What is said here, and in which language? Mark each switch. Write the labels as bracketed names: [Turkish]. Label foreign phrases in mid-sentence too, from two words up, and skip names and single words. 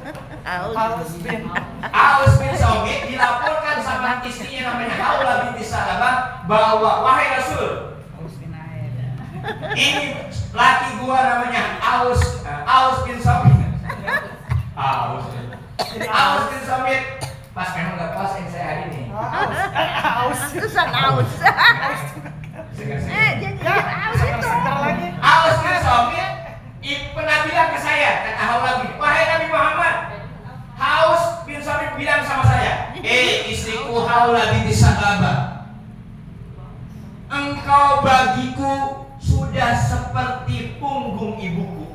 [Indonesian] Aus bin Somit dilaporkan sama istrinya namanya Haula binti Sa'labah bahwa wahai Rasul, ini laki gua namanya Aus bin Somit. Aus bin Somit. Pas memang nggak pas yang saya hari ini. Aus. Aus bin Somit pernah bilang ke saya, kata Haula bin, wahai Nabi Muhammad, Aus bin Somit bilang sama saya, istriku Haula binti Sa'labah, engkau bagiku sudah seperti punggung ibuku.